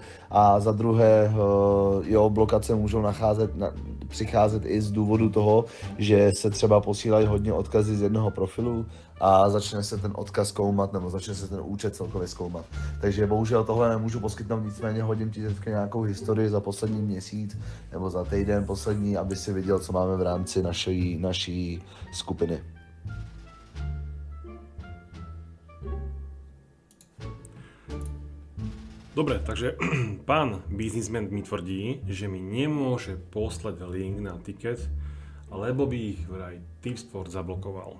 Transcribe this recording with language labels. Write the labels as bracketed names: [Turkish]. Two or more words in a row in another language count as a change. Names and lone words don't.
[Czech] A za druhé, blokace můžou přicházet i z důvodu toho, že se třeba posílají hodně odkazy z jednoho profilu a začne se ten odkaz zkoumat, nebo začne se ten účet celkově zkoumat. Takže bohužel tohle nemůžu poskytnout, nicméně hodím ti teďka nějakou historii za poslední měsíc nebo za týden poslední, aby si viděl, co máme v rámci naší skupiny. [Slovak] Dobre, takže pán biznismen mi tvrdí, že mi nemôže poslať link na tiket, lebo by ich vraj Tipsport zablokoval.